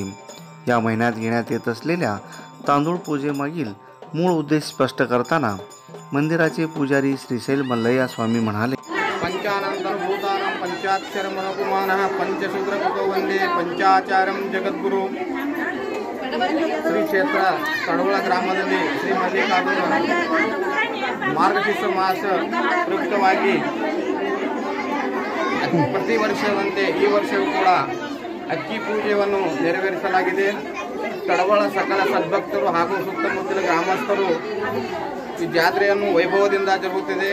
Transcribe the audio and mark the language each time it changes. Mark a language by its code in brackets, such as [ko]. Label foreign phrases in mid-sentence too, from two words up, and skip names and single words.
[mr] या महिन्यात घेण्यात येत असलेल्या तांदूळ पूजेमागील मूळ उद्देश स्पष्ट करताना मंदिराचे पुजारी श्रीशैल मल्लय्या स्वामी म्हणाले, [sa] पंचानंतर भूतानं पंचाक्षर मनोकुमानः पंचशूद्रकुतो वंदे पंचाचारं जगद्गुरु। [kn] श्री क्षेत्र तळवळ ಗ್ರಾಮದಲ್ಲಿ ಶ್ರೀ ಮಲ್ಲಿಕಾರ್ಜುನ ಮಾರ್ಗಶೀರ್ಷ ಮಾಸ ಪ್ರಯುಕ್ತವಾಗಿ ಪ್ರತಿ ವರ್ಷದಂತೆ ಈ ವರ್ಷವೂ ಕೂಡ ಅಕ್ಕಿ ಪೂಜೆಯನ್ನು ನೆರವೇರಿಸಲಾಗಿದೆ। ತಳವಳ ಸಕಲ ಸದ್ಭಕ್ತರು ಹಾಗೂ ಸುತ್ತಮುತ್ತಲ ಗ್ರಾಮಸ್ಥರು ಈ ಜಾತ್ರೆಯನ್ನು ವೈಭವದಿಂದ ಜರುಗುತ್ತಿದೆ।